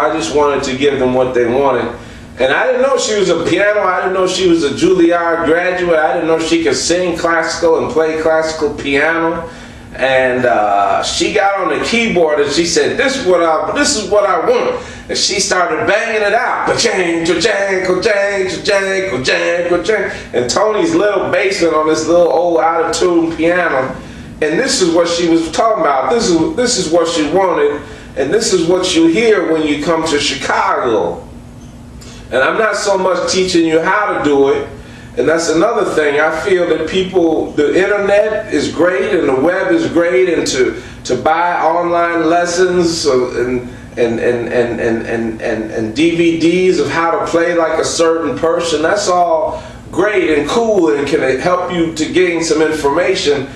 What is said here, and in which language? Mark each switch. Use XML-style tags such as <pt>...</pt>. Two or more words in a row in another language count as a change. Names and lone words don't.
<en>I just wanted to give them what they wanted. And I didn't know she was a piano. I didn't know she was a Juilliard graduate. I didn't know she could sing classical and play classical piano. And she got on the keyboard and she said, this is what I want. And she started banging it out. Ka-chang, ka-chang, ka-chang, ka-chang, ka-chang, ka-chang. And Tony's little bassing on this little old out-of-tune piano. And this is what she was talking about. This is what she wanted. And this is what you hear when you come to Chicago. And I'm not so much teaching you how to do it. And that's another thing. I feel that people, the internet is great and the web is great, and to buy online lessons and DVDs of how to play like a certain person, that's all great and cool and can help you to gain some information.</en>